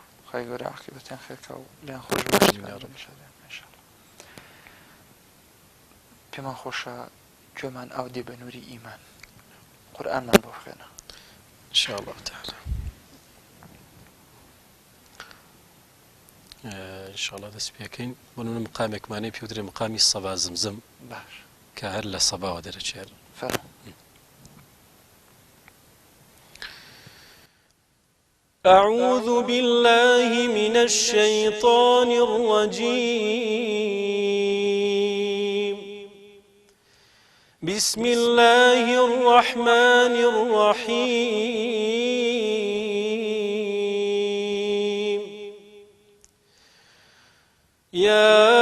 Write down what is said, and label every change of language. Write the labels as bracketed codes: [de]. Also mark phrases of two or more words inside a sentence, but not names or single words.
[ckb] خی گەورە عاقبەتیان خێرکە و لیان خۆش باشتیان پێمان خۆشە گوێمان ئاو دێ بە نووری ئیمان قورئانمان بۆ بخوێنە [ar] ئینشاءالله تعالی ئینشاءالله [ckb] دەست پێکەین بۆ نمونە مقامێکمانەی پێوترێ مقامی سەبا زمزم باش کە هەر لە سەباوە دەرەچێت فەرموو [ar] أعوذ بالله من الشيطان الرجيم بسم الله الرحمن الرحيم يا